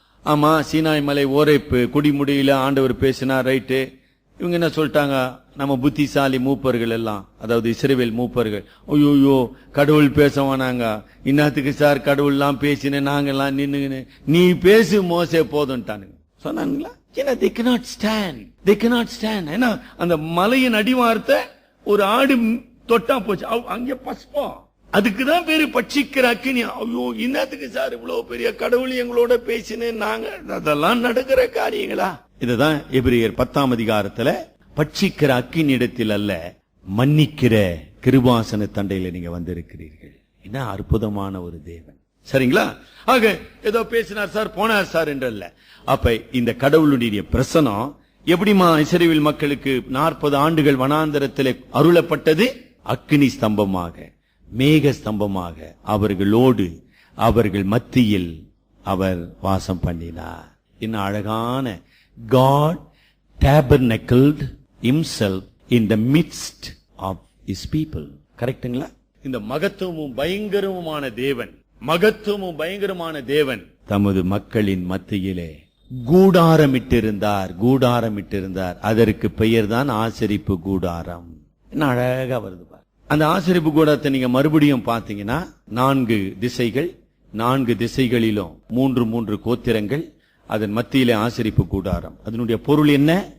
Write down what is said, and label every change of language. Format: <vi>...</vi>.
<ta>ஆமா, சீனாய் மலை ஓரைப்பு குடிமுடியில ஆண்டவர் பேசினார், ரைட்டு. இவங்க என்ன சொல்லிட்டாங்க? நம்ம புத்திசாலி மூப்பர்கள் எல்லாம், அதாவது இஸ்ரவேல் மூப்பர்கள், ஐயோ கடவுள் பேசவானாங்க, இன்னத்துக்கு சார் கடவுள் எல்லாம் பேசின நாங்கெல்லாம் நின்னுங்கன்னு, நீ பேசு மோசே போதும்ட்டானுங்க சொன்னாங்களா? ஏன்னா</ta> <en>they cannot stand.</en> <ta>ஏன்னா அந்த மலையின் அடிவாரத்தை ஒரு ஆடு தொட்டா போச்சு, அங்கே பஸ்பம். அதுக்குதான் பேரு பட்சிக்கிற அக்கினி. ஐயோ, இன்னத்துக்கு சார் இவ்வளவு பெரிய கடவுள் எங்களோட பேசினேன் நாங்க, அதெல்லாம் நடக்கிற காரியங்களா? இதுதான் எபிரேயர் 10ஆம் அதிகாரத்துல பட்சிக்கிற அக்கினி இடத்தில் அல்ல, மன்னிக்கிற கிருபாசன தண்டையில நீங்க வந்திருக்கிறீர்கள். என்ன அற்புதமான ஒரு தேவன். சரிங்களா? ஆக ஏதோ பேசினார் சார் போனார் சார் என்றல்ல. அப்ப இந்த கடவுளுடைய பிரசனம் எப்படிமா இஸ்ரவேல் மக்களுக்கு 40 ஆண்டுகள் வனாந்தரத்திலே அருளப்பட்டது? அக்கினி ஸ்தம்பமாக, மேக ஸ்தம்பமாக அவர்களோடு அவர்கள் மத்தியில் அவர் வாசம் பண்ணினார். என்ன அழகான</ta> <en>God tabernacled himself in the midst of his people.</en> <ta>கரெக்ட்டுங்களா? இந்த மகத்துவமும் பயங்கரமான தேவன், மகத்துவமும் பயங்கரமான தேவன் தமது மக்களின் மத்தியிலே கூடாரமிட்டிருந்தார். அதற்கு பெயர் தான் ஆசரிப்பு கூடாரம். என்ன அழகா வருது பாரு. அந்த ஆசரிப்பு கூடாரத்தை நீங்க மறுபடியும் பாத்தீங்கன்னா 4 திசைகள், 4 திசைகளிலும் 3 கோத்திரங்கள், அதன் மத்தியிலே ஆசரிப்பு கூடாரம். அதனுடைய பொருள் என்ன?</ta>